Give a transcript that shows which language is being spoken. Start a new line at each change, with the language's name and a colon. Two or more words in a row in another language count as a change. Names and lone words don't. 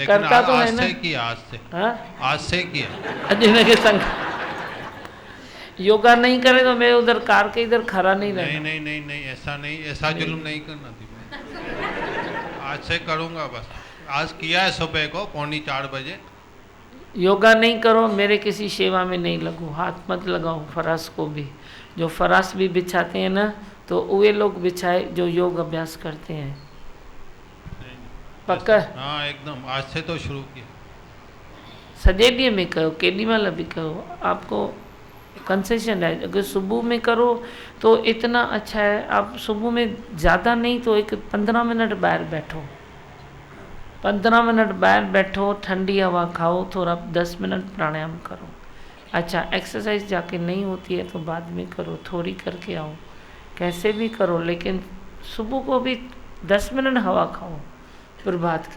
Hindi: करता तो है आज ना? से किया, हाँ आज से किया।
Sindhi: अॼु हिनखे संग
Hindi: योगा नहीं करे तो मैं उधर कार के इधर खड़ा नहीं रहना। नहीं, ऐसा नहीं, ऐसा जुल्म नहीं करना थी। आज से करूँगा बस। आज किया है सुबह को 3:45 बजे। योगा नहीं करो, मेरे किसी सेवा में नहीं लगो, हाथ मत लगाओ फरास को भी। जो फरास भी बिछाते हैं ना तो वे लोग बिछाए जो योग अभ्यास करते हैं। पक्का? हाँ एकदम, आज से तो शुरू किया।
Sindhi: सॼे ॾींहं में कयो, केॾी महिल बि कयो,
Hindi: आपको कंसेशन है। अगर सुबह में करो तो इतना अच्छा है। आप सुबह में ज़्यादा नहीं तो एक 15 मिनट बाहर बैठो, 15 मिनट बाहर बैठो, ठंडी हवा खाओ, थोड़ा 10 मिनट प्राणायाम करो। अच्छा एक्सरसाइज जाके नहीं होती है तो बाद में करो, थोड़ी करके आओ, कैसे भी करो, लेकिन सुबह को भी 10 मिनट हवा खाओ प्रभात की।